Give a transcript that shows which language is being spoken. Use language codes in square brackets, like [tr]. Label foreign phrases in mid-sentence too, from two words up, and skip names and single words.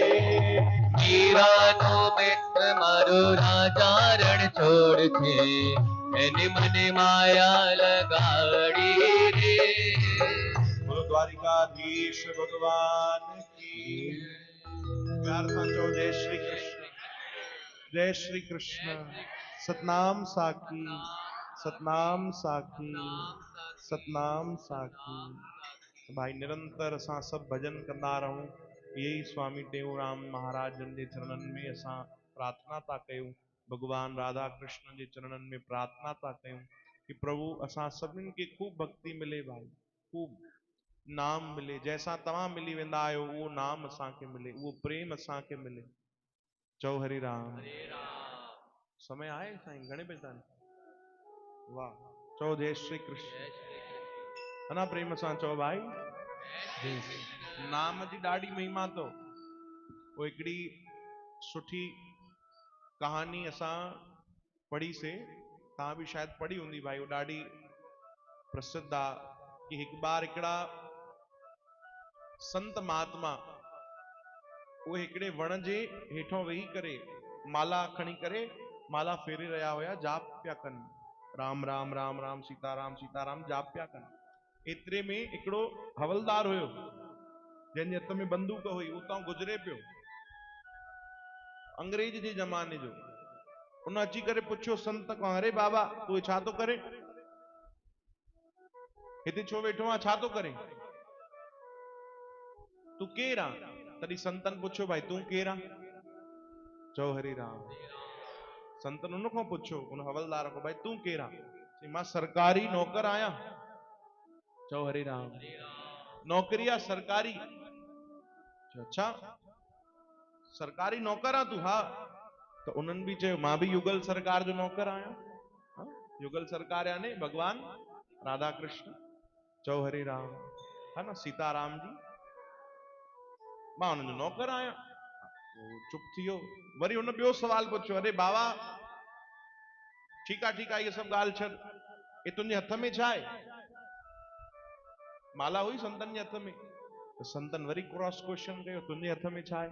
[gu] हीरा नो मित्र मारो राजा रण छोड़ छे, एने मने माया लगाड़ी रे। [hi] बोलो द्वारिकाधीश भगवान की। [sd] प्यार सां चओ जय श्री कृष्ण, जय श्री कृष्ण। सतनाम साखी, सतनाम साखी, सतनाम साखी। भाई निरंतर असां सब भजन कंदा रहूं। यही स्वामी टेऊंराम महाराज जन जे चरणन में असां प्रार्थना था कयूं। भगवान राधा कृष्ण जे चरणन में प्रार्थना था कयूं कि प्रभु असां सभिनि खे खूब भक्ति मिले भाई, खूब नाम मिले। जैसा तव्हां मिली वेंदा आहियो उहो नाम असांखे मिले, उहो प्रेम असांखे मिले। चओ हरि राम। समय आहे साईं, घणे बजे ताईं? वाह, चओ जय श्री कृष्ण। अना प्रेम सां चओ भाई। नाम जी ॾाढी महिमा तो। वो हिकिड़ी सुठी कहानी असां पढ़ी से, तव्हां भी शायद पढ़ी हूंदी भाई, वो ॾाढी प्रसिद्ध आ कि हिकु बार हिकिड़ा संत महात्मा उहे हिकिड़े वण जे हेठों वेही करे माला खणी करे माला फेरे रहिया हुया, जाप पिया कनि, राम राम राम राम सीताराम सीताराम जाप पिया कनि। एतिरे में हिकिड़ो हवलदार हुयो जंहिंजे हथ में बंदूक हुई, उतां गुजरे पियो, अंग्रेज जे ज़माने जो। उन अची करे पुछियो संत खां, अरे बाबा तूं छा थो करे, हिते छो वेठो आहे, छा थो करे, तूं केरु आहे? तॾहिं संतन पुछियो भाई तूं केरु आहे? चओ हरि राम। संतन उन खां पुछियो, उन हवलदार को, भाई तूं केरु आहे? चई मां सरकारी नौकर आहियां। चओ हरि राम। नौकरी आहे सरकारी? अच्छा सरकारी नौकर आहे तूं? हा। तो उन्हनि भी चयो मां भी युगल सरकार जो नौकर आहियां। हाँ? युगल सरकार यानी भगवान राधा कृष्ण। चओ हरि राम, [hi] है ना, [sd] सीताराम जी। मां उन्हनि जो नौकर आहियां। वो चुप थी वियो। वरी उन ॿियो सवाल पुछियो, अरे बाबा ठीकु आहे ठीकु आहे, इहे सभु ॻाल्हि छॾ, ये तुंहिंजे हथ में छा आहे? माला हुई संतन जे हथ में। तो संतन वरी [en] cross question [sd] कयो, तुंहिंजे हथ में छा आहे?